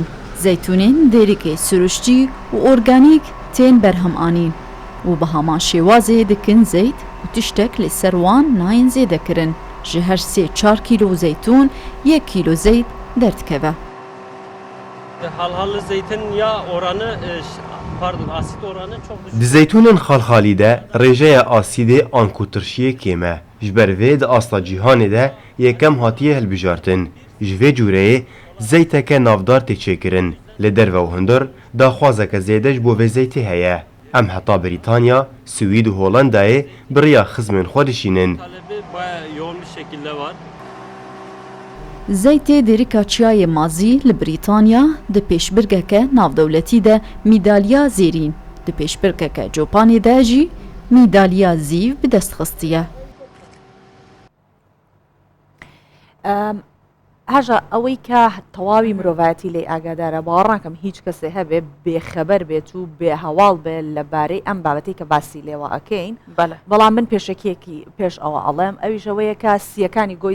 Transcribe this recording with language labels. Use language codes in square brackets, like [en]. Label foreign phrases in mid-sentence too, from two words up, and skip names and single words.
[ku] Zeytûnên dêrikê süruştî û organîk tên berhemanîn û bi heman şêwazê dikin zeyt û tiştek li ser wan nayên zêdekirin. Ji her 3-4 kîlo zeytûn 1 kîlo zeyt derdikeve. [tr] Halhalı zeytin yağ oranı asit oranı çok düşük. [ku] Di zeytûnên xalxalî de rêjeya asîdê an ku tirşiyê kêm e. Ji ber vê di asla cîhanê de yekem hatiye hilbijartin. Ji vê cûreyê zeyteke navdar tê çêkirin. Li derve û hundir daxwazeke zêde ji bo vê zeytê heye. Em heta Britanya, Swîd û Holandayê biriya xizmên xwe dişînin. [tr] Talebi bayağı yoğun bir şekilde var. [ku] Zeytê dêrika çiyayê mazî li Brîtanya di pêşbirgeke navdewletî de mîdaliya zêrîn, di pêşbirgeke Copanê de jî mîdaliya zîv bi dest xistiye. [ckb] هەژە ئەوەی کە تەواوی مرۆڤەتی لێ ئاگادارە باوەڕ ناکەم هیچ کەسێ هەبێ بێخەبەر بێت و بێ هەواڵ بێت لەبارەی ئەم بابەتی کە باسی لێوە ئەکەین بەڵام من پێشەکیەکی پێش ئەوە ئەڵێم ئەویش ئەوەیە کە سیەکانی گۆی